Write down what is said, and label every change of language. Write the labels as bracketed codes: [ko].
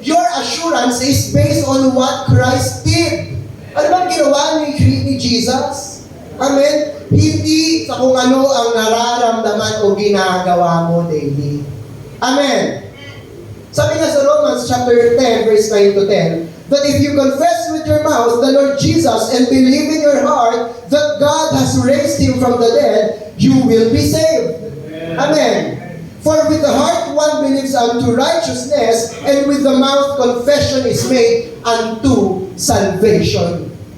[en] Your assurance is based on what Christ did. [tl] Ano bang ginawa ni Jesus? Amen? Hindi sa kung ano ang nararamdaman o ginagawa mo daily. Amen? Sabi nga sa [en] Romans chapter 10, verse 9 to 10, that if you confess with your mouth the Lord Jesus and believe in your heart that God has raised Him from the dead, you will be saved. Amen. For with the heart one believes unto righteousness, and with the mouth confession is made unto salvation.